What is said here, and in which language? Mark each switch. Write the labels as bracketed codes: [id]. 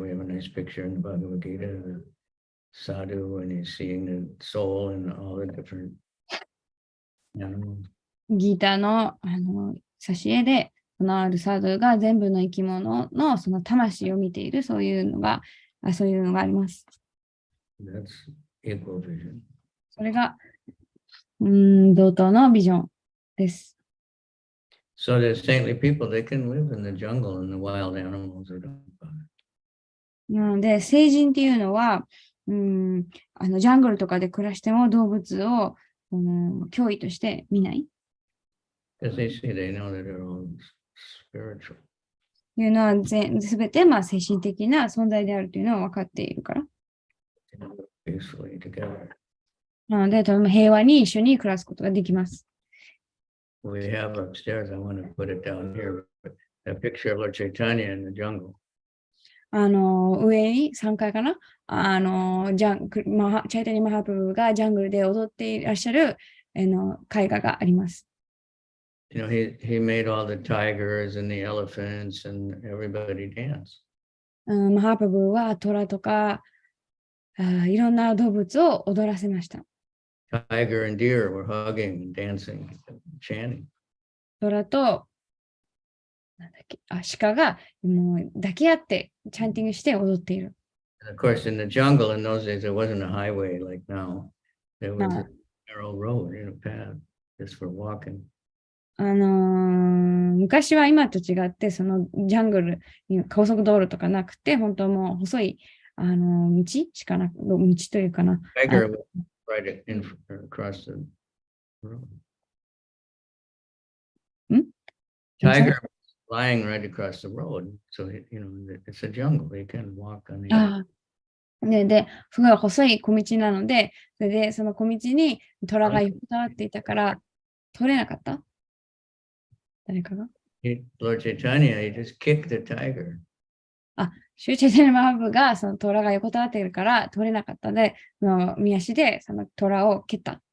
[en] We have a nice picture in the Bhagavad Gita, the sadhu, and he's seeing the soul and all the different animals. [ja] ギーターの挿絵で、そのあるサドゥが全部の生き物のその魂を見ている、そういうのがあります。 [en] That's equal vision. [ja] それが同等のビジョンです。 [en] So the saintly people, they can live in the jungle and the wild animals are don't bother. [ja] なので、聖人っていうのは、ジャングルとかで暮らしても動物を脅威として見ない。 [en] Because they know that they're all spiritual. [ja] いうのはすべて精神的な存在であるというのは分かっているから。 [en] Peacefully together. [ja] なので、とても平和に一緒に暮らすことができます。 [en] We have upstairs, I want to put it down here, but a picture of Lord Chaitanya in the jungle. [ja] 上に3階かなチャイタニマハプルがジャングルで踊っていらっしゃる絵画があります。 [en] You know, he made all the tigers and the elephants and everybody dance. [ja] マハプルはトラとかいろんな動物を踊らせました。 [en] Tiger and deer were hugging and dancing, chanting. [ja] トラと鹿がもう抱き合ってチャンティングして踊っている。 [en] And of course, in the jungle in those days, there wasn't a highway like now. There was a narrow road in a path just for walking. [ja] 昔は今と違って、そのジャングルに高速道路とかなくて、本当もう細い道しかなく、道というかな。 [en] Tiger was right across the road. Tiger was lying right across the road. So, you know, it's a jungle. You can walk on the other. [ja] で、すごい細い小道なので、それでその小道に虎が横たわっていたから通れなかった。誰かが [en] Lord Chaitanya, he just kicked the tiger. [ja] シューチェテルマハブがその虎が横たわっているから通れなかったので、見足でその虎を蹴った。